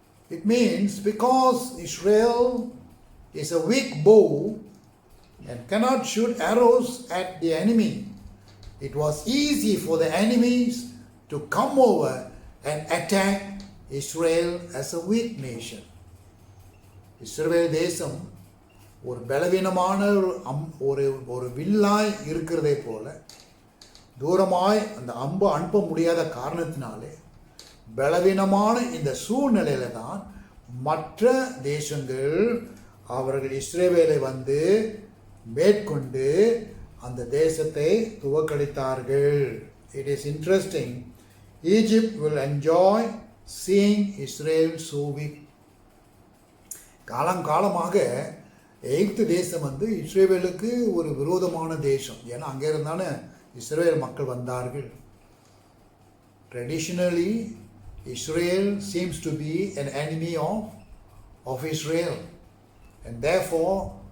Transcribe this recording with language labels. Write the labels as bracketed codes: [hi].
[en] It means because Israel is a weak bow and cannot shoot arrows at the enemy, it was easy for the enemies to come over and attack Israel as a weak nation. [ta] இஸ்ரவேல் தேசம் ஒரு பலவீனமான ஒரு வில்லாய் இருக்கிறதை போல தூரமாய் அந்த அம்பு அனுப்ப முடியாத காரணத்தினாலே பலவீனமான இந்த சூழ்நிலையில தான் மற்ற தேசங்கள் அவர்கள் இஸ்ரவேலை மேற்கொண்டு அந்த தேசத்தை துவக்கடித்தார்கள். [en] It is interesting. Egypt will enjoy seeing Israel so weak. [ta] காலங்காலமாக எகிப்து தேசம் இஸ்ரவேலுக்கு ஒரு விரோதமான தேசம். ஏன்னா அங்கே இருந்தானே இஸ்ரவேல் மக்கள் வந்தார்கள். [en] Traditionally, Israel seems to be an enemy of Israel. And therefore,